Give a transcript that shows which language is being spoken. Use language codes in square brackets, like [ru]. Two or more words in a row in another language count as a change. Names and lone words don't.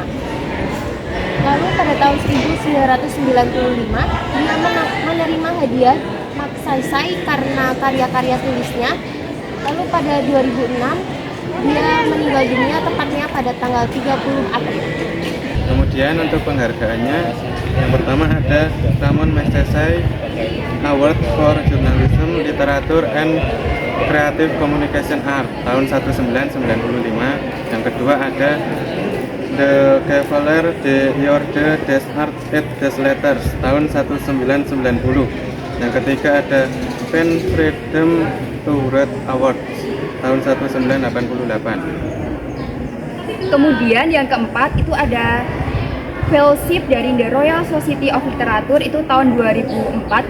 [id] Lalu pada tahun 1995 dia menerima hadiah Magsaysay karena karya-karya tulisnya. Lalu pada 2006 dia meninggal dunia tepatnya pada tanggal 30 April. Kemudian untuk penghargaannya, yang pertama ada Ramon Magsaysay Award for Journalism, Literature and Creative Communication Art tahun 1995. Yang kedua ada The Cavalier de l'Ordre des Arts et des Letters tahun 1990. Yang ketiga ada Pen Freedom Award Award tahun 1988. Kemudian yang keempat itu ada Fellowship dari The Royal Society of Literature, itu tahun 2004.